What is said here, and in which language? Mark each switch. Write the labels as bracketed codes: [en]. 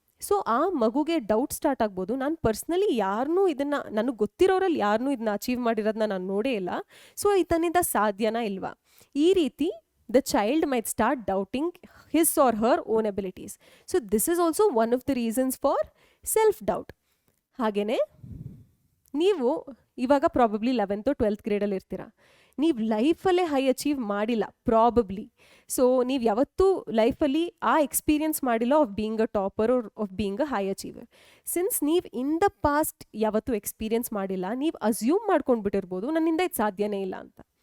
[kn] So ಆ ಮಗುಗೆ doubt start ಆಗ್ಬೋದು, ನಾನು ಪರ್ಸ್ನಲಿ ಯಾರನ್ನೂ ಇದನ್ನು, ನನಗೆ ಗೊತ್ತಿರೋರಲ್ಲಿ ಯಾರನ್ನೂ ಇದನ್ನ ಅಚೀವ್ ಮಾಡಿರೋದನ್ನ ನಾನು ನೋಡೇ ಇಲ್ಲ, ಸೊ ಇದನ್ನಿಂದ ಸಾಧ್ಯನಾ ಇಲ್ವಾ. ಈ ರೀತಿ [en] the child might start doubting his or her own abilities. So this is also one of the reasons for self-doubt. [kn] ಹಾಗೇನೆ ನೀವು ಇವಾಗ ಪ್ರಾಬಬ್ಲಿ 11th or 12th ಗ್ರೇಡಲ್ಲಿ ಇರ್ತೀರ, ನೀವು ಲೈಫಲ್ಲೇ ಹೈ ಅಚೀವ್ ಮಾಡಿಲ್ಲ ಪ್ರಾಬಬ್ಲಿ. ಸೊ ನೀವು ಯಾವತ್ತೂ ಲೈಫಲ್ಲಿ ಆ ಎಕ್ಸ್ಪೀರಿಯನ್ಸ್ ಮಾಡಿಲ್ಲ [en] Of being a topper or of being a high achiever. [kn] Since ನೀವು [en] in the past [kn] ಯಾವತ್ತೂ ಎಕ್ಸ್ಪೀರಿಯನ್ಸ್ ಮಾಡಿಲ್ಲ, ನೀವು ಅಸ್ಯೂಮ್ ಮಾಡ್ಕೊಂಡ್ಬಿಟ್ಟಿರ್ಬೋದು ನನ್ನಿಂದ ಇದು ಸಾಧ್ಯನೇ ಇಲ್ಲ ಅಂತ.